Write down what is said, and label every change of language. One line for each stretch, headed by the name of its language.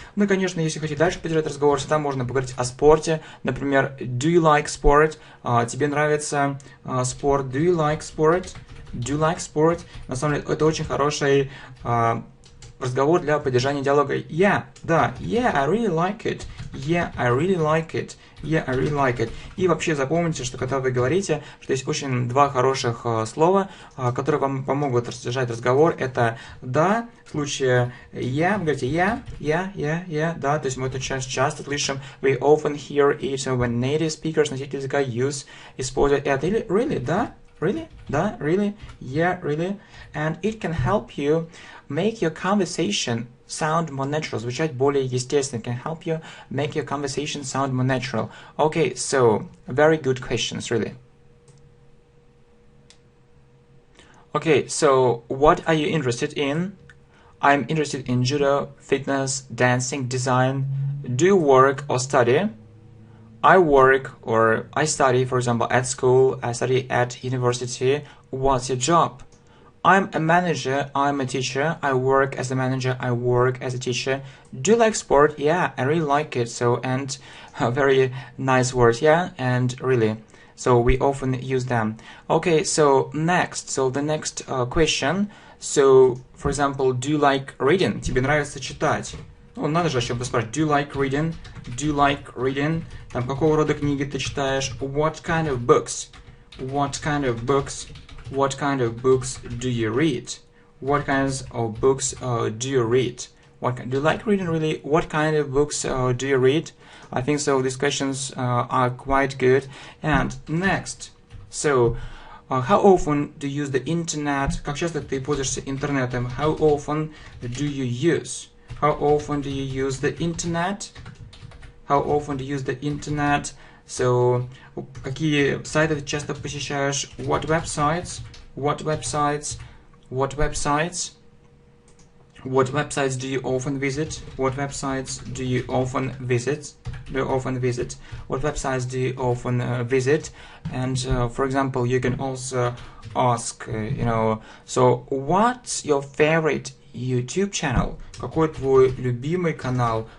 Russian: Ну и, конечно, если хотите дальше поддержать разговор, всегда можно поговорить о спорте. Например,
English: do you like sport?
Russian: Тебе нравится спорт?
English: Do you like sport? Do you like sport?
Russian: На самом деле, это очень хороший разговор для поддержания диалога.
English: Yeah, да, yeah, I really like it. Yeah, I really like it. Yeah, I really like it.
Russian: И вообще запомните, что когда вы говорите, что есть очень два хороших слова, которые вам помогут содержать разговор. Это да, в случае yeah, вы говорите yeah, да, то есть мы это часто слышим.
English: We often hear it when native speakers,
Russian: носители языка, используют это. Или really, да?
English: Really? Да, really? Yeah, really? And it can help you make your conversation sound more natural,
Russian: звучать более естественно.
English: It can help you make your conversation sound more natural. Okay, so, very good questions, really. Okay, so, what are you interested in? I'm interested in judo, fitness, dancing, design. Do you work or study? I work or I study, for example, at school, I study at university. What's your job? I'm a manager, I'm a teacher, I work as a manager, I work as a teacher. Do you like sport? Yeah, I really like it. So, and very nice words, yeah, and really. So we often use them. Okay, so next, so the next question. So, for example, do you like reading?
Russian: Тебе нравится читать? Ну, надо же о чем-то спрашивать.
English: Do you like reading? Do you like reading?
Russian: Там, какого рода книги ты читаешь?
English: What kind of books? What kind of books? What kind of books do you read? What kinds of books do you read? Do you like reading, really? What kind of books do you read? I think so. These questions are quite good. And next. So, how often do you use the internet?
Russian: Как часто ты пользуешься интернетом?
English: How often do you use? How often do you use the internet? How often do you use the internet?
Russian: So, какие сайты ты часто посещаешь?
English: What websites? What websites? What websites? What websites do you often visit? What websites do you often visit? What websites do you often visit? And for example, you can also ask, so what's your favorite YouTube channel?
Russian: Какой твой любимый канал?